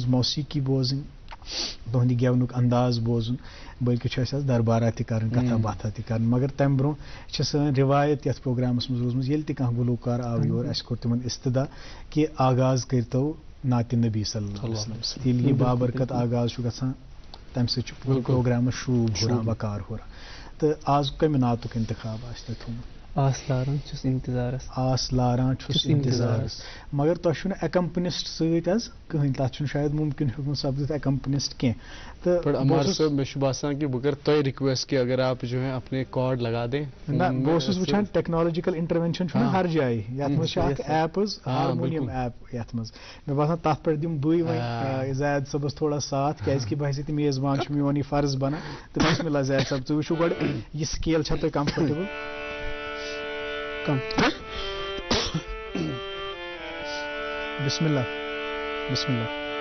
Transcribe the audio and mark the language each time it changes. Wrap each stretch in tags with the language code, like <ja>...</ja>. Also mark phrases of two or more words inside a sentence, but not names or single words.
<ks>موسیٖقی بوزٕنۍ تُہُنٛد یہِ گٮ۪ونُک انداز بوزُن بٔلکہِ چھُ اَسہِ آز دربارا تہِ کَرٕنۍ کتھا باتھا تہِ کَرٕنۍ مگر تَمہِ برونٛہہ چھِ سٲنۍ رِوایت یَتھ پروگرامس منٛز روٗزمٕژ ییٚلہِ تہِ کانٛہہ گُلوکار آو یور اَسہِ کوٚر تِمن استدا کہِ آغاز کٔرۍتو نعتِ نبی</ks> <ar>صلی اللہ علیہ وسلم</ar> <ks>ییٚلہِ یہِ بابرکت آغاز چھُ گژھان تَمہِ سۭتۍ چھُ پوٗرٕ پروگرامس شوٗب ہُران وقار ہُران تہٕ آز کمہِ نعتُک انتخاب آسہِ تۄہہِ تھوٚومُت آس لاران چھُس اِنتظارس آس لاران چھُس اِنتظارس مگر تۄہہِ چھُ نہٕ ایکمپنسٹ سۭتۍ حظ کٕہٕنۍ تتھ چھُنہٕ شاید مُمکِن ہیوٚکمُت سپدِتھ ایکمپنسٹ کینٛہہ تہٕ عمار صٲب مےٚ چھُ باسان کہِ بہٕ کَرٕ تۄہہِ رِکویسٹ کہِ</ks> <ur>اگر آپ جو ہے اپنے کارڈ لگا دیں</ur> <ks>نہ بہٕ اوسُس وٕچھان</ks> <en>technological intervention</en> <ks>چھُنہ ہر جایہِ یتھ منٛز چھِ اکھ ایپ حظ</ks> <en>harmonium app</en> <ks>یتھ منٛز مےٚ باسان تتھ پٮ۪ٹھ دِمہٕ بٕے وۄنۍ زید صٲبس تھوڑا ساتھ کیازِ کہِ بہٕ تہِ میزبان چھُ میون یہِ فرض بنان تہٕ بسمِلہ زید صٲب تُہۍ وٕچھِو گۄڈٕ یہِ سکیل چھا تۄہہِ کمفٲٹیبٕل</ks> <ar>بسم اللہ بسم اللہ</ar>